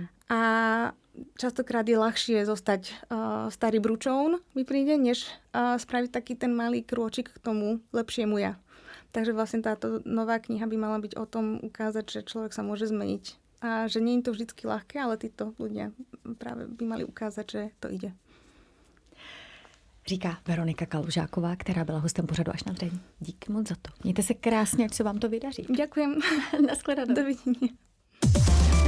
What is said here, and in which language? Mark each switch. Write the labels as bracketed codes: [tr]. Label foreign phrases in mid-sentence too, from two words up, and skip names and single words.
[sk] A častokrát je ľahšie zostať starý bručoun, mi príde, než spraviť taký ten malý krôčik k tomu lepšiemu ja. Takže vlastne táto nová kniha by mala byť o tom ukázať, že človek sa môže zmeniť. A že nie je to vždycky ľahké, ale títo ľudia práve by mali ukázať, že to ide. [cs] Říká Veronika Kalužáková, která byla hostem pořadu Až na dřeň. Díky moc za to. Mějte se krásně, ať se vám to vydaří. [sk] Ďakujem. [cs] Naschledanou. [sk] Dovidenia.